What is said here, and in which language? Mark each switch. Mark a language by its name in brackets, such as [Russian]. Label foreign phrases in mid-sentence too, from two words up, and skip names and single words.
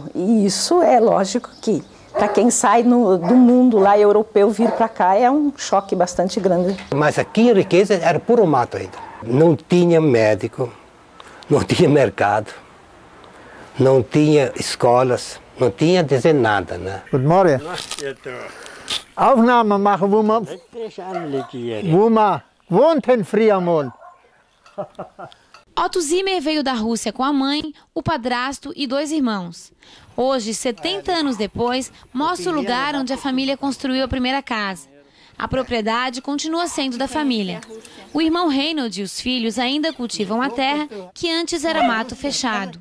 [Portuguese] E isso é lógico que, para quem sai do mundo lá europeu, vir para cá é um choque bastante grande. Mas aqui a riqueza era puro mato ainda. Não tinha médico, não tinha mercado, não tinha escolas, não tinha dizer nada, né? [German] Guten Morgen. Aufnahme machen, wo man wohnt in Friamont. [Portuguese] Otto Zimmer veio da Rússia com a mãe, o padrasto e 2 irmãos. Hoje, 70 anos depois, mostra o lugar onde a família construiu a primeira casa. A propriedade continua sendo da família. O irmão Reinhold e os filhos ainda cultivam a terra que antes era mato fechado.